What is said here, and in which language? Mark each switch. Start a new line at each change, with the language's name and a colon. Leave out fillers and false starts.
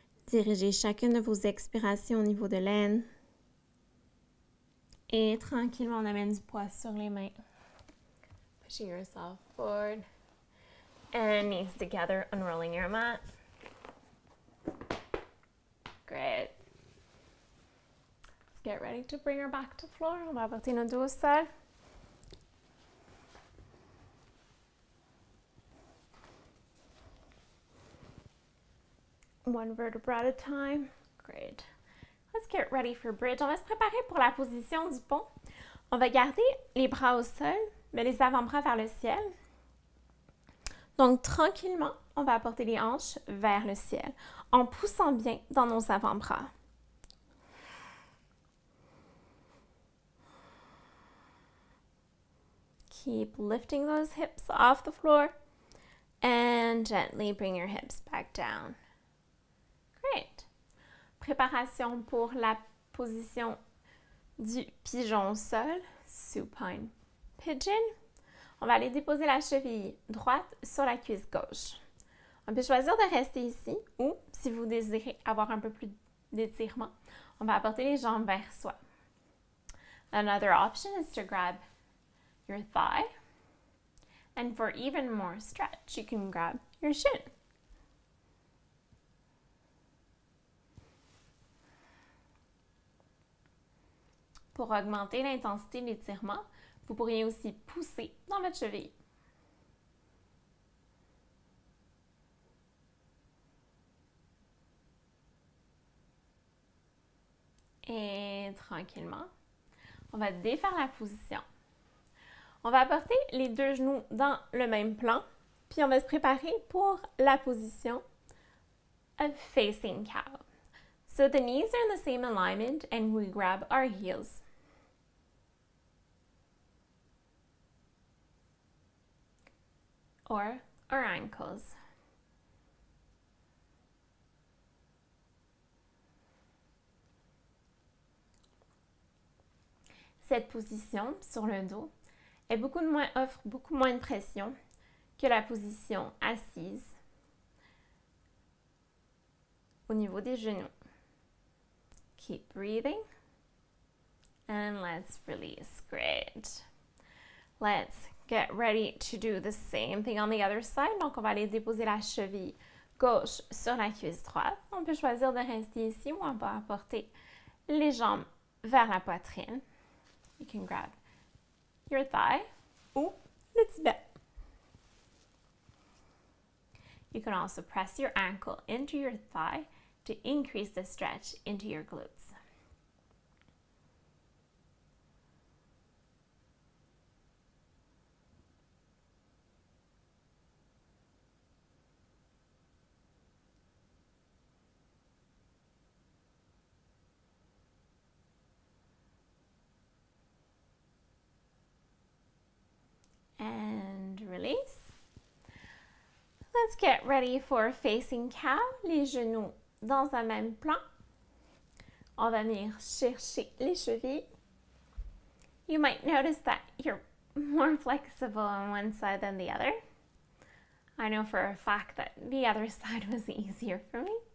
French: Dirigez chacune de vos expirations au niveau de l'aine. Et tranquillement, on amène du poids sur les mains.
English: Pushing yourself forward. And knees together, unrolling your mat. Great. Let's get ready to bring her back to floor.
French: On va porter nos dos au sol.
English: One vertebra at a time. Great. Let's get ready for bridge.
French: On va se préparer pour la position du pont. On va garder les bras au sol, mais les avant-bras vers le ciel. Donc, tranquillement, on va apporter les hanches vers le ciel en poussant bien dans nos avant-bras.
English: Keep lifting those hips off the floor and gently bring your hips back down. Great.
French: Préparation pour la position du pigeon au sol,
English: supine pigeon.
French: On va aller déposer la cheville droite sur la cuisse gauche. On peut choisir de rester ici ou, si vous désirez avoir un peu plus d'étirement. On va apporter les jambes vers soi.
English: Another option is to grab your thigh. And for even more stretch, you can grab your shin.
French: Pour augmenter l'intensité de l'étirement, vous pourriez aussi pousser dans votre cheville. Et tranquillement, on va défaire la position. On va apporter les deux genoux dans le même plan, puis on va se préparer pour la position
English: of facing cow. So the knees are in the same alignment and we grab our heels. Or our ankles.
French: Cette position sur le dos offre beaucoup moins de pression que la position assise au niveau des genoux.
English: Keep breathing and let's release. Great. Let's get ready to do the same thing on the other side.
French: Donc, on va aller déposer la cheville gauche sur la cuisse droite. On peut choisir de rester ici ou on va apporter les jambes vers la poitrine.
English: You can grab your thigh
French: ou le tibet.
English: You can also press your ankle into your thigh to increase the stretch into your glutes. And release. Let's get ready for facing cow.
French: Les genoux dans un même plan. On va venir chercher les chevilles.
English: You might notice that you're more flexible on one side than the other. I know for a fact that the other side was easier for me.